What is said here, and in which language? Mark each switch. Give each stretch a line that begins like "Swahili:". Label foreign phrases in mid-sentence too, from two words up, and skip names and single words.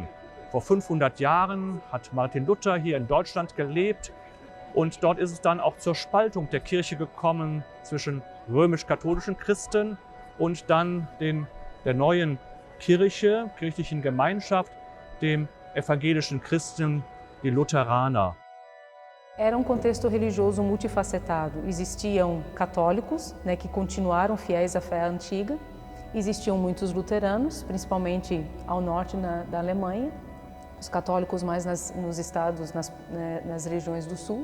German: Vor 500 Jahren hat Martin Luther hier in Deutschland gelebt und dort ist es dann auch zur Spaltung der Kirche gekommen zwischen römisch-katholischen Christen und dann der neuen Kirche, kirchlichen Gemeinschaft, dem evangelischen Christen, die Lutheraner.
Portuguese: Era um contexto religioso multifacetado. Existiam católicos, que continuaram fiéis à fé antiga. Existiam muitos luteranos, principalmente ao norte da Alemanha. Os católicos mais nos estados, nas regiões do sul.